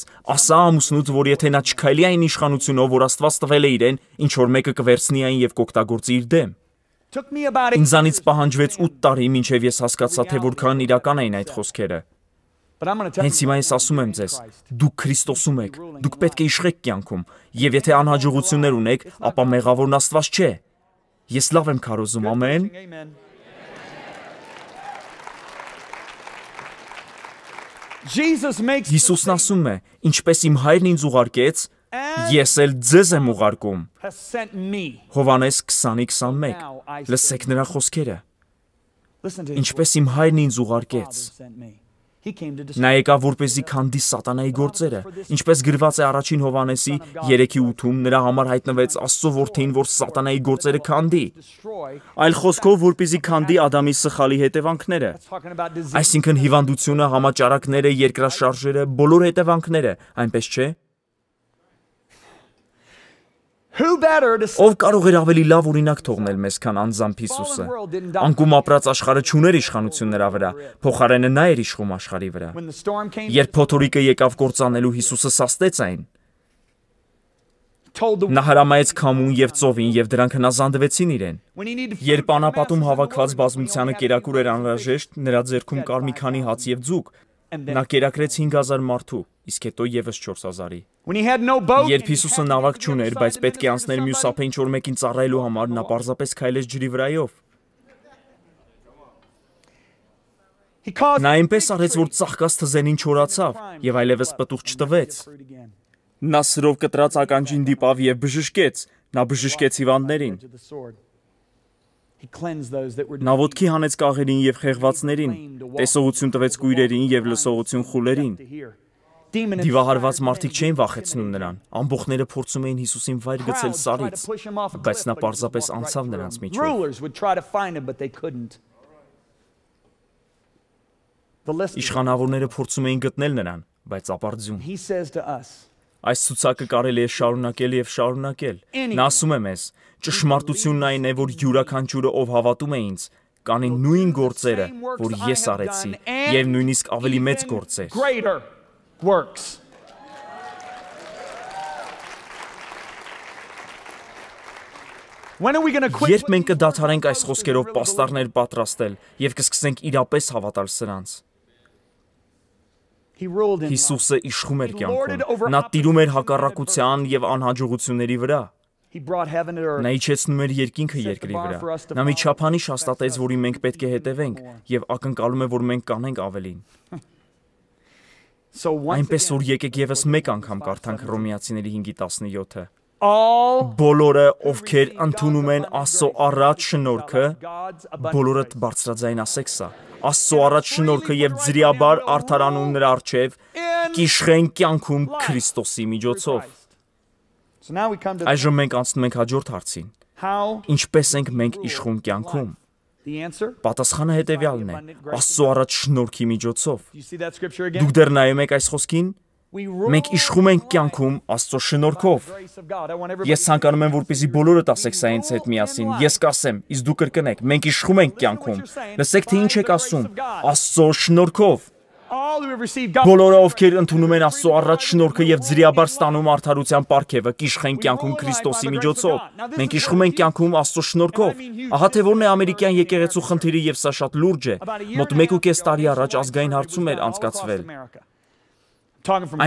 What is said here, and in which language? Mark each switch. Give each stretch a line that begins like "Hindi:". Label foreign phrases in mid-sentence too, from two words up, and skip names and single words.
Armenian: «Ասա ամուսնուդ, որ եթե նա չքայլի այն իշխանությունով, որ Աստված տվել է իրեն, ինչ որ մեկը կվերցնի այն եւ կօգտագործի իր դեմ»։ Ինձանից պահանջվեց 8 տարի, մինչև ես հասկացա, թե որքան իրական էին այդ խոսքերը։ Հենց հիմա ես ասում եմ ձեզ, դուք Քրիստոսում եք, դուք պետք է իշխեք կյանքում, եւ եթե անհաջողություններ ունեք, ապա մեղավորն Աստված չէ։ Ես լավ եմ քարոզում, ամեն։ Հիսուսն ասում է. «Ինչպես իմ հայրն ինձ ուղարկեց, Ես էլ ձեզ եմ ուղարկում։
English: has sent me.
Armenian: Հովհաննես 20:21։ Լսեք նրա խոսքերը։
English: Listen to
Armenian: Ինչպես իմ հայրն ինձ
English: Father
Armenian: ուղարկեց։
English: sent me. He came to
Armenian: Նա եկավ որպեսզի քանդի սատանայի գործերը, ինչպես գրված է առաջին Հովհաննեսի 3:8-ում, նրա համար հայտնվեց Աստծո որդին, որ սատանայի գործերը քանդի։
English: destroy.
Armenian: Այլ խոսքով, որպեսզի քանդի Ադամի սխալի հետևանքները։
English: Talking about disease.
Armenian: Այսինքն հիվանդությունը, համաճարակները, երկրաշարժերը, բոլոր հետևանքները, այնպես չէ։
English: Who better to
Armenian: Ով կարող էր ավելի լավ օրինակ թողնել մեզ, քան անձամբ Հիսուսը։ Անկում ապրած աշխարհը չուներ իշխանություն նրա վրա, փոխարենը նա էր իշխում աշխարհի վրա։
English: when the storm came?
Armenian: Երբ փոթորիկը եկավ կործանելու, Հիսուսը սաստեց այն։
English: Told the
Armenian: Նա հրամայեց քամուն եւ ծովին եւ դրանք հնազանդվեցին իրեն։
English: when he needed
Armenian: Երբ անապատում հավաքված բազմությանը կերակուր էր անհրաժեշտ, նրա ձեռքում կար մի քանի հաց եւ ձուկ։ Նա կերակրեց 5000 մարդու, իսկ հետո եւս 4000-ի։
English: when he had no boat.
Armenian: Երբ Հիսուսը նավակ չուներ, բայց պետք է անցներ մյուս ափը ինչ-որ մեկին ծառայելու համար, նա պարզապես քայլեց ջրի վրայով։
English: He caused
Armenian: Նա այնպես արեց, որ ծաղկած թզենին չորացավ եւ այլևս պտուղ չտվեց։
English: fruit again.
Armenian: Նա սրով կտրած ականջին դիպավ եւ բժշկեց։ Նա բժշկեց հիվանդներին։
English: To the sword. He cleansed those that were
Armenian: Նա ոտքի հանեց կաղերին եւ խեղվածներին, տեսողություն տվեց կույրերին եւ լսողություն խուլերին։
English: to hear. Demon
Armenian: Դիվահարված մարդիկ չէին վախեցնում նրան։ Ամբողջները փորձում էին Հիսուսին վայր գցել սարից, բայց նա պարզապես անցավ նրանց միջով։
English: Rulers would try to find him, but they couldn't. The list.
Armenian: Իշխանավորները փորձում էին գտնել նրան, բայց ապարդյուն։
English: He says to us,
Armenian: Այս ցուցակը կարելի է շարունակել եւ շարունակել։ Նա ասում է մեզ. ճշմարտությունն այն է, որ յուրաքանչյուրը ով հավատում է ինձ, կանի նույն գործերը, որ ես արեցի, եւ նույնիսկ ավելի մեծ գործեր։
English: greater works. When are we going to quit?
Armenian: Երբ մենք կդադարենք այս խոսքերով պաստառներ պատրաստել եւ կսկսենք իրապես հավատալ սրանց։
English: He ruled in life.
Armenian: Հիսուսը իշխում էր կյանքում։ Նա տիրում էր հակառակության եւ անհաջողությունների վրա։
English: He brought heaven to earth.
Armenian: Նա իջեցնում էր երկինքը երկրի վրա։ Նա մի չափանիշ հաստատեց, որին մենք պետք է հետևենք եւ ակնկալում է, որ մենք կանենք ավելին։
English: So once
Armenian: Այնպես
English: again,
Armenian: որ եկեք եւս մեկ անգամ կարդանք Հռոմեացիների 5:17-ը։
English: all
Armenian: Բոլորը, ովքեր ընդունում են Աստծո առաջ շնորհքը,
English: God's abundant
Armenian: բոլորդ բարձրաձայն ասեք սա։ Աստծո առաջ շնորհքը եւ ձրիաբար արդարանում նրա առջև կիշխեն կյանքում Քրիստոսի միջոցով։
English: So now we come to
Armenian: Այժմ մենք անցնում ենք հաջորդ հարցին։
English: how
Armenian: Ինչպես ենք մենք իշխում կյանքում։
English: the answer.
Armenian: Պատասխանը հետեւյալն է. Աստծո առաջ շնորհքի միջոցով։
English: You see that scripture again?
Armenian: Դուք դեռ նայում եք այս խոսքին։
English: We rule
Armenian: Մենք իշխում ենք կյանքում Աստծո շնորհքով։
English: the grace of God. I want everybody
Armenian: Ես ցանկանում եմ, որպեսզի բոլորդ ասեք սա ինձ հետ միասին։ Ես կասեմ, իսկ դուք կրկնեք։ Մենք իշխում ենք կյանքում։ Լսեք, թե ինչ եք ասում։ Աստծո շնորհքով։
English: all who have received God.
Armenian: Բոլորը, ովքեր ընդունում են Աստծո առաջ շնորհքը եւ ձրիաբար ստանում արդարության պարգևը, կիշխեն կյանքում Քրիստոսի միջոցով։ Մենք իշխում ենք կյանքում Աստծո շնորհքով։ Ահա թե որն է ամերիկյան եկեղեցու խնդիրը եւ սա շատ լուրջ է։ Մոտ 1.5 տարի առաջ ազգային հարցում էր անցկացվել։
English: Talking from